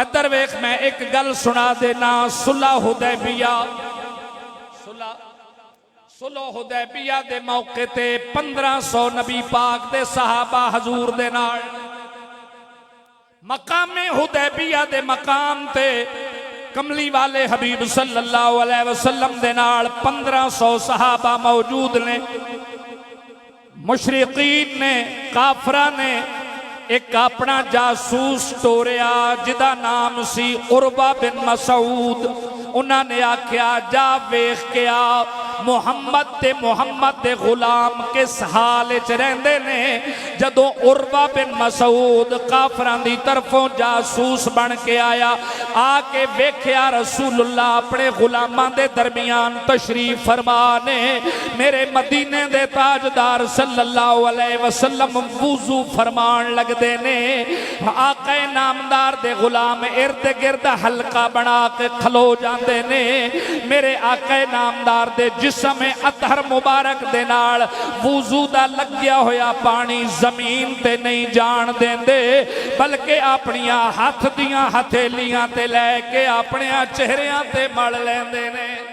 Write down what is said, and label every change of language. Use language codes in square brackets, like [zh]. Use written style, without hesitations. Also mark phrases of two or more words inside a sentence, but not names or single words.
[pa] ادھر ویکھ میں اک گل سنا دینا، صلح حدیبیہ، صلح حدیبیہ دے موقعے تے 1500 نبی پاک دے صحابہ حضور دے نال مقام حدیبیہ دے مقام تے کملی والے حبیب [ar] صلى الله عليه وسلم [pa] دے نال 1500 صحابہ موجود نے. مشرکین نے، کافراں نے اک اپنا جاسوس ٹوریا جدا ناں سی عروہ بن مسعود. انہوں نے آکھیا جا ویکھ کے آ محمد دے غلام کس حال چ رہندے نے. جدوں عروہ بن مسعود کافراں دی طرفوں جاسوس بن کے آیا، آ کے ویکھیا رسول اللہ اپنے غلاماں دے درمیان تشریف فرما نے. میرے مدینے دے تاجدار [ar] صلى الله عليه وسلم [pa] وضو فرماݨ لگدے نے. آقا نامدار دے غلام ارد گرد حلقہ بنا کے کھلو جاتے نے. میرے آقا نامدار دے جسم اطہر مبارک دے نال وضو دا لگیا ہویا پانی زمین تے نہیں جان دیندے، بلکہ اپنیاں ہتھ دیاں ہتھیلیاں تے لے کے اپنے چہریاں تے مل لیندے نے.